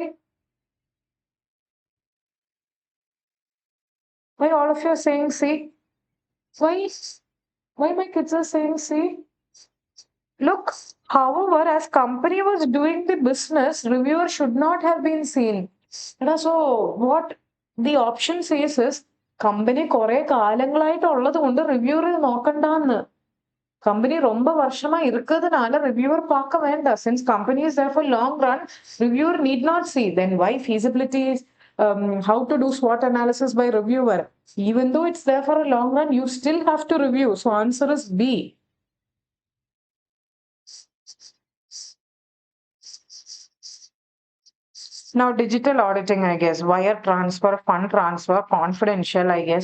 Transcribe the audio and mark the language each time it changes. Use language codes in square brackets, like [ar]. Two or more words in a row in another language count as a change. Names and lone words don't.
[en] Why all of you are saying C? Why? Why my kids are saying C? Look, however, as company was doing the business, reviewer should not have been seen. So what the option says is company [ml] കുറെ കാലങ്ങളായിട്ടുള്ളത് കൊണ്ട് റിവ്യൂവർ നോക്കണ്ടാന്ന്. [ta] Company ரொம்ப வருஷமா இருக்கிறதுனால reviewer பார்க்க வேண்டாம். [en] Since company is there for long run, reviewer need not see. Then why feasibility is how to do SWOT analysis by reviewer? Even though it's there for a long run, you still have to review. So answer is B. Now, digital auditing, I guess, wire transfer, fund transfer, confidential, I guess.